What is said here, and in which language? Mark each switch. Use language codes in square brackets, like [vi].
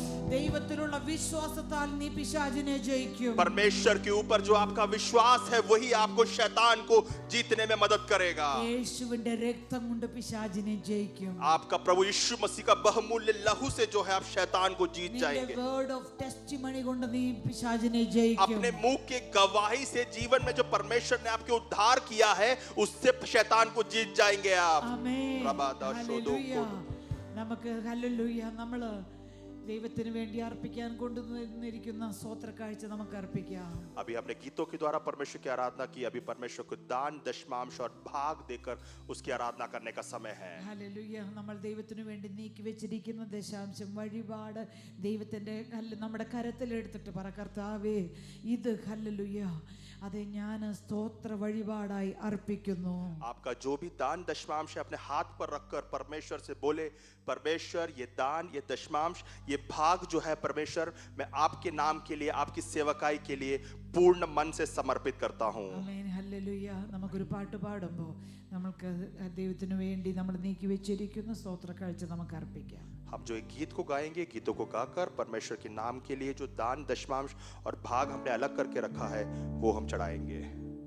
[ml] ദൈവത്തിലുള്ള വിശ്വാസത്താൽ നീ പിശാചിനെ ജയിക്കും. [hi] परमेश्वर के ऊपर जो आपका विश्वास है वही आपको शैतान को जीतने में मदद करेगा. [ml] യേശുവിന്റെ രക്തം കൊണ്ട് പിശാചിനെ ജയിക്കും. [hi] आपका प्रभु यीशु मसीह का बहुमूल्य लहू से जो है आप शैतान को जीत जाएंगे. [en] word of testimony [ml] കൊണ്ട് നീ പിശാചിനെ ജയിക്കും. [hi] अपने मुंह के गवाही से जीवन में जो परमेश्वर ने आपके उद्धार किया है उससे शैतान को जीत जाएंगे आप. [ml] ആമേൻ. ഹല്ലേലൂയ. നമുക്ക് ഹല്ലേലൂയ. നമ്മള് ദൈവത്തിന് വേണ്ടി അർപ്പിക്കാൻ കൊണ്ടുവന്നിരിക്കുന്ന സ്തോത്ര കാഴ്ച നമുക്ക് അർപ്പിക്കാം. [hi] अभी हमने गीतों के द्वारा परमेश्वर की आराधना की. अभी परमेश्वर को दान, दशमांश और भाग देकर उसकी आराधना करने का समय है. [ml] ഹല്ലേലൂയ. നമ്മൾ ദൈവത്തിന് വേണ്ടി നീക്കി വെച്ചിരിക്കുന്ന ദശാംശം വഴിപാട് ദൈവത്തിന്റെ നമ്മുടെ കരത്തിൽ എടുത്തിട്ട് പറ, കർത്താവേ ഇത് ഹല്ലേലൂയ അതെ ഞാൻ സ്തോത്ര വഴിപാടായി അർപ്പിക്കുന്നു. [hi] आपका जो भी दान दशमांश है अपने हाथ पर रखकर परमेश्वर से बोले, परमेश्वर ये दान, ये दशमांश, ये भाग जो है परमेश्वर मैं आपके नाम के लिए, आपकी सेवकाई के लिए पूर्ण मन से समर्पित करता हूँ. [ml] ആമേൻ. ഹല്ലേലൂയ. നമുക്കൊരു പാട്ട് പാടുമ്പോൾ നമുക്ക് ദൈവത്തിന് വേണ്ടി നമ്മൾ നീക്കി വെച്ചിരിക്കുന്ന സ്തോത്ര കാഴ്ച നമുക്ക് അർപ്പിക്കാം. [hi] हम जो एक गीत को गाएंगे, गीतों को गाकर परमेश्वर के नाम के लिए जो दान, दशमांश और भाग हमने अलग करके रखा है वो हम चढ़ाएंगे.